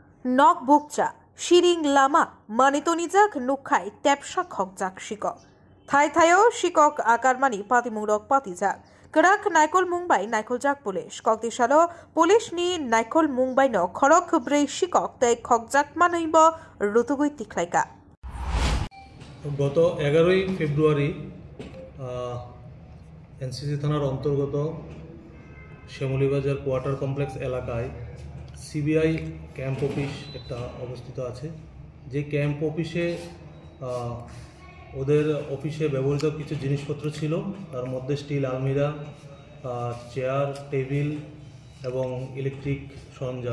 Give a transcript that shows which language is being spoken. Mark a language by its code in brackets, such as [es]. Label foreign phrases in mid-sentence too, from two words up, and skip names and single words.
[trp] নক বুকচা শিরিং লামা মানিতনিজাক নুখাই টেপসা খকজাক শিকক থাই থাইও শিকক আকারমানি পাতিমুরক পাতিজাক কেরাক নাইকল মুম্বাই নাইকলজাক পুলিশ ককদিশালো পুলিশ নি নাইকল মুম্বাই ন খরক ব্রেই শিকক তাই খকজাক মানইব ঋতুগুই তিখলাইকা। [bn] গত 11ই ফেব্রুয়ারি এনসিসি থানার অন্তর্গত শ্যামলীবাজার কোয়ার্টার কমপ্লেক্স এলাকায় সিবিআই ক্যাম্প অফিস একটা অবস্থিত আছে। যে ক্যাম্প অফিসে ওদের অফিসে ব্যবহৃত কিছু জিনিসপত্র ছিল, তার মধ্যে স্টিল আলমিরা, চেয়ার, টেবিল এবং ইলেকট্রিক সরঞ্জাম।